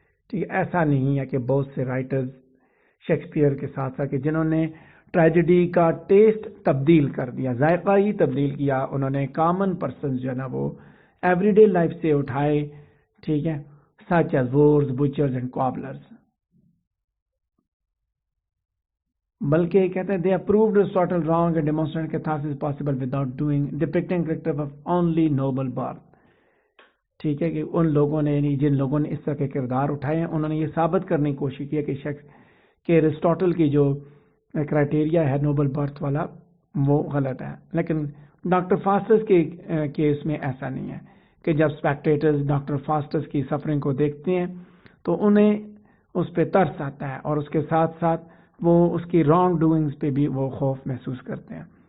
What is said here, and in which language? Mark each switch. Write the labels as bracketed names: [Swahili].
[Urdu] ٹھیک ہے، ایسا نہیں ہے کہ بہت سے رائٹرز شیکسپیئر کے ساتھ ساتھ کہ جنہوں نے ٹریجڈی کا ٹیسٹ تبدیل کر دیا، ذائقہ ہی تبدیل کیا، انہوں نے کامن پرسنز جو ہے نا وہ [English] everyday life [Urdu] سے اٹھائے. ٹھیک ہے، [English] Such as weavers, butchers and cobblers. [Urdu] بلکہ کہتے ہیں [English] they have proved Aristotle wrong and demonstrated catharsis is possible without depicting character of only noble birth. [Urdu] ٹھیک ہے کہ ان لوگوں نے یعنی جن لوگوں نے اس طرح کے کردار اٹھائے ہیں انہوں نے یہ ثابت کرنے کی کوشش کی ہے کہ ایرسٹاٹل کی جو کرائٹیریا ہے نوبل برتھ والا وہ غلط ہے. لیکن ڈاکٹر فاسٹس کے کیس میں ایسا نہیں ہے کہ جب اسپیکٹیٹرز ڈاکٹر فاسٹس کی سفرنگ کو دیکھتے ہیں تو انہیں اس پہ ترس آتا ہے اور اس کے ساتھ ساتھ وہ اس کی [English] wrongdoings [Urdu] پہ بھی وہ خوف محسوس کرتے ہیں.